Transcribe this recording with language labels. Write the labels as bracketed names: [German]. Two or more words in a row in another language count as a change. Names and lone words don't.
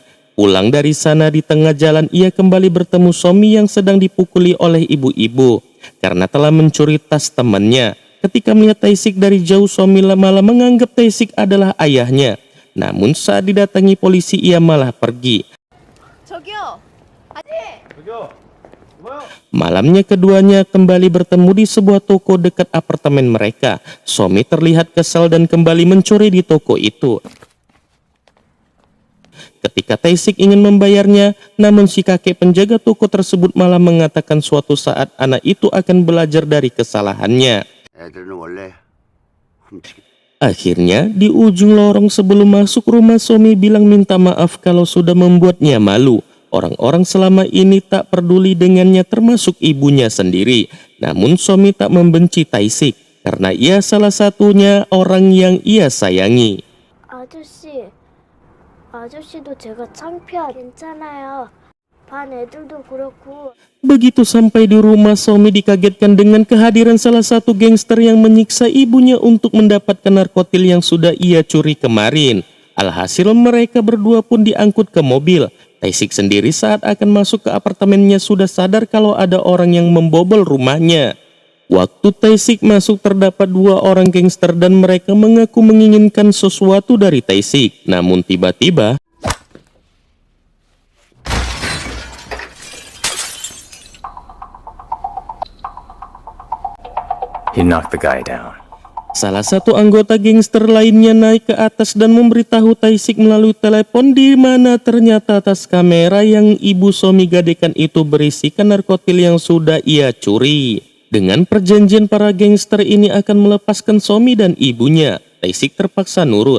[Indonesian] Pulang dari sana di tengah jalan ia kembali bertemu Somi yang sedang dipukuli oleh ibu-ibu karena telah mencuri tas temannya. Ketika melihat Tae-sik dari jauh, Somi malah menganggap Tae-sik adalah ayahnya. Namun saat didatangi polisi ia malah pergi. [Korean] 저기요. 아니. 저기요. [Indonesian] Malamnya keduanya kembali bertemu di sebuah toko dekat apartemen mereka. Somi terlihat kesal dan kembali mencuri di toko itu. Ketika Tae-sik ingin membayarnya, namun si kakek penjaga toko tersebut malah mengatakan suatu saat anak itu akan belajar dari kesalahannya. Akhirnya, di ujung lorong sebelum masuk rumah, Somi bilang minta maaf kalau sudah membuatnya malu. Orang-orang selama ini tak peduli dengannya termasuk ibunya sendiri. Namun Somi tak membenci Tae-sik karena ia salah satunya orang yang ia sayangi. [Korean] 아저씨도 제가 창피하 괜찮아요. 반 애들도 그렇고. [Indonesian] Begitu sampai di rumah, Somi dikagetkan dengan kehadiran salah satu gangster yang menyiksa ibunya untuk mendapatkan narkotil yang sudah ia curi kemarin. Alhasil mereka berdua pun diangkut ke mobil. Tae-sik sendiri saat akan masuk ke apartemennya sudah sadar kalau ada orang yang membobol rumahnya. Waktu Tae-sik masuk terdapat dua orang gangster dan mereka mengaku menginginkan sesuatu dari Tae-sik. Namun tiba-tiba [English] he knocked the guy down. [Indonesian] salah satu anggota gangster lainnya naik ke atas dan memberitahu Tae-sik melalui telepon di mana ternyata tas kamera yang ibu Somi gadekan itu berisikan narkotil yang sudah ia curi. Dengan perjanjian para gangster ini akan melepaskan Somi dan ibunya, Tae-sik terpaksa nurut.